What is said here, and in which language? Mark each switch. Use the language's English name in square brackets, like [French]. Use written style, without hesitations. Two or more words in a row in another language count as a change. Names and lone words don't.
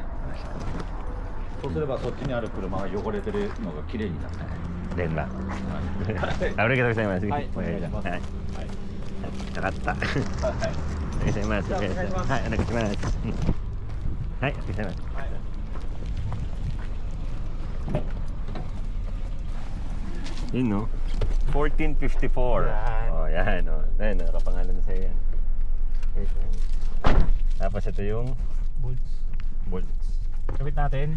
[Japanese] そうすればそっちにある車が汚れてるのが綺麗になる。連絡。ありがとうございます。はい。お願いします。はい。よかった。はい。お願いします。はい。お願いします。はい。お願いします。はい。お願いします。 [Filipino] Yun, no? 1454. Oh, yan, no? Ayan, nakapangalan na sa'yo yan. Tapos ito yung bolts. Kapit natin.